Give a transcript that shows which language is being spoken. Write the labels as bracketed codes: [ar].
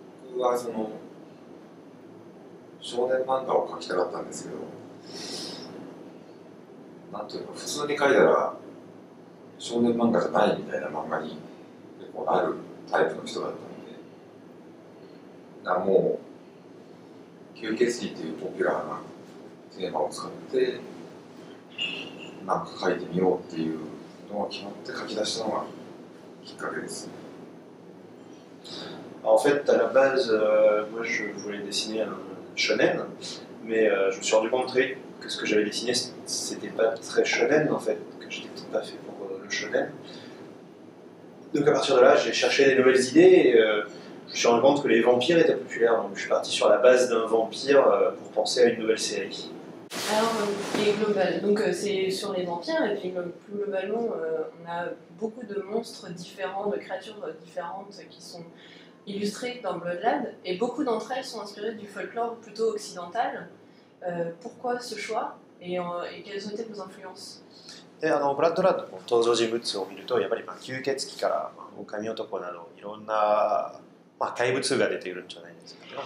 [ja] 僕は少年漫画を描きたかったんですけど、なんというか普通に描いたら少年漫画じゃないみたいな漫画に結構なるタイプの人だったので、だからもう吸血鬼っていうポピュラーなテーマを使ってなんか描いてみようっていうのが決まって書き出したのがきっかけですね。 [fr] En fait, à la base, moi je voulais dessiner un shonen, mais je me suis rendu compte très vite que ce que j'avais dessiné, c'était pas très shonen en fait, que j'étais peut-être pas fait pour le shonen. Donc à partir de là, j'ai cherché des nouvelles idées et je me suis rendu compte que les vampires étaient populaires, donc je suis parti sur la base d'un vampire pour penser à une nouvelle série. Alors, donc c'est sur les vampires, et puis plus globalement, on a beaucoup de monstres différents, de créatures différentes qui sont illustrées dans Blood Lad, et beaucoup d'entre elles sont inspirées du folklore plutôt occidental. Pourquoi ce choix et quelles ont été vos influences? [ja] でブラッド・ラッドの登場人物を見るとやっぱり吸血鬼から、狼男などいろんな、怪物が出てくるんじゃないですか。